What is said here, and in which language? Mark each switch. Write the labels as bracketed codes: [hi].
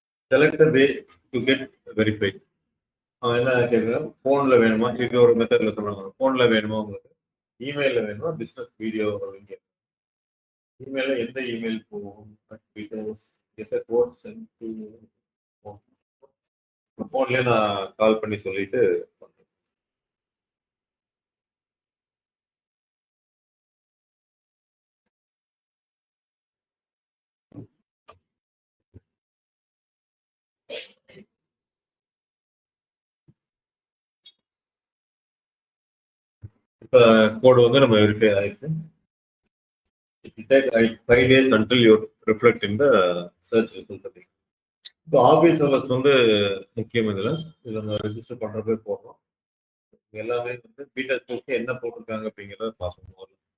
[en] Select the way to get verified. [ta] என்ன கேட்குறேன், ஃபோனில் வேணுமா? இது ஒரு மெத்தடில் சொல்லுவாங்க. ஃபோனில் வேணுமா உங்களுக்கு, இமெயிலில் வேணுமா, பிஸ்னஸ் வீடியோ இங்கே இமெயிலில் எந்த இமெயில் போகும்? எந்த கோட் சென்ட் டு ஃபோன்லேயே நான் கால் பண்ணி சொல்லிட்டு இப்போ கோடு வந்து நம்ம வெரிஃபை ஆயிடுச்சு. [en] It will take 5 days until you reflect in the search results. [ta] இப்போ ஆஃபீஸ் ஹவர்ஸ் வந்து முக்கியம் இதில். இதை நம்ம ரெஜிஸ்டர் பண்ணுறப்பே போடுறோம். எல்லாமே வந்து பீட்டா ஸ்போர்ட்ஸ் என்ன போட்டிருக்காங்க அப்படிங்கிறத பார்க்கணும்.